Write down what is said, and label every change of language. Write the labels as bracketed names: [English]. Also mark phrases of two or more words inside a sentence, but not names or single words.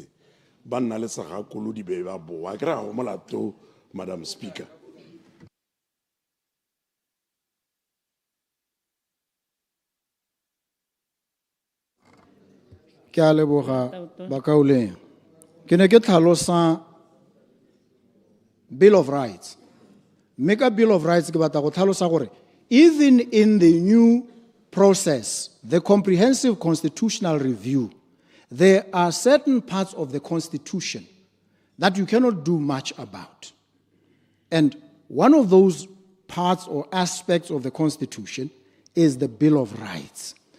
[Tswana] Ba nna le sagakolo di be ba boa akere ga go molato [English] Madam Speaker. [Tswana] ke a leboga bakauleng ke ne ke tlhalosa Bill of Rights mme ka Bill of Rights ke batla go tlhalosa gore [English] even in the new process, the comprehensive constitutional review, there are certain parts of the Constitution that you cannot do much about. And one of those parts or aspects of the Constitution is the Bill of Rights.